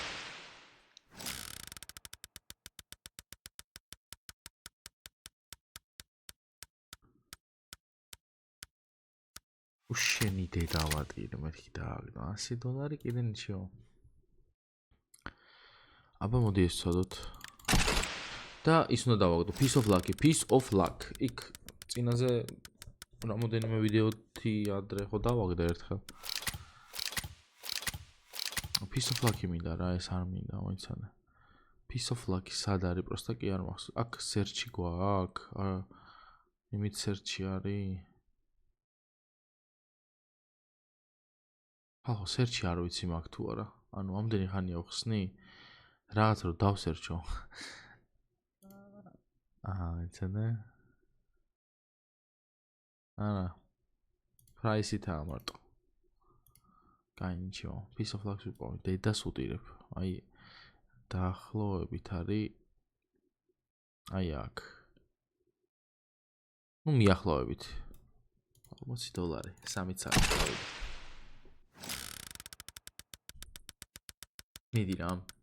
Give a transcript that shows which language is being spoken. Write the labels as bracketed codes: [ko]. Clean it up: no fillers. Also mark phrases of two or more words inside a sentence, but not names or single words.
[ka] უშენი დედავატირ მეთქი დააგდო $100 კიდე ნიჩიო. აბა მოდი ეს ვცადოთ. და ის უნდა დავაგდო Piece of Luck. იქ წინაზე რამოდენიმე ვიდეოთი ადრე ხო დავაგდა ერთხელ. Piece of Luck მინდა რა, ეს არ მინდა, მოიცადე. Piece of Luck სად არის, პროსტა კი არ მახსოვს. აქ search-ი გვაქვს. იმით search-ი არის. ახლა search-ი არ ვიცი მაგ თუ არა. ანუ ამდენი ხანია ვხსნი. რაღაც რომ დავსერჩო. იცოდე. არა. price-ითაა მარტო. კაი, ნიჩიო. Piece of Luck-ს ვიპოვე. დედას უტირებ. აი დაახლოებით არის აი აქ. ნუ მიახლოებით. $40. 3 ცალი გავიდა. მიდი რა.